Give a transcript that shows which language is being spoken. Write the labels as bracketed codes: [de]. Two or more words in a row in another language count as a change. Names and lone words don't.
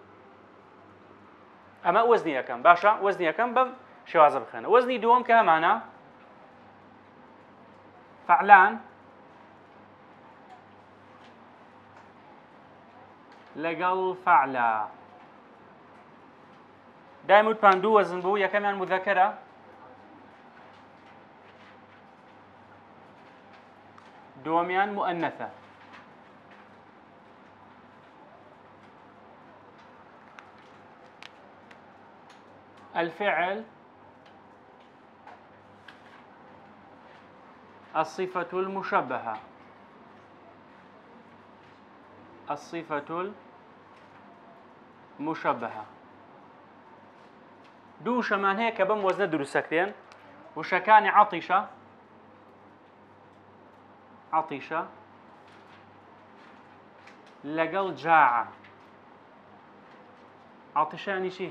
[ckb] ئەمە وەزنی یەکەم باشە وەزنی یەکەم بەم شێوازە بخێنە وەزنی دووەم کە هەمانە فعلان لەگەڵ فعلا دایم وتمان دوو وەزن بوو یەکەمیان مودەکەرە دووەمیان مؤنثە [ar] الفعل الصفة المشبهة الصفة [ckb] المشبهة دوو شەمان هەیە کە بەم وەزنە دروستەکرێن وشەکانی عەطیشە لەگەڵ جاعە عەطیشانی چی؟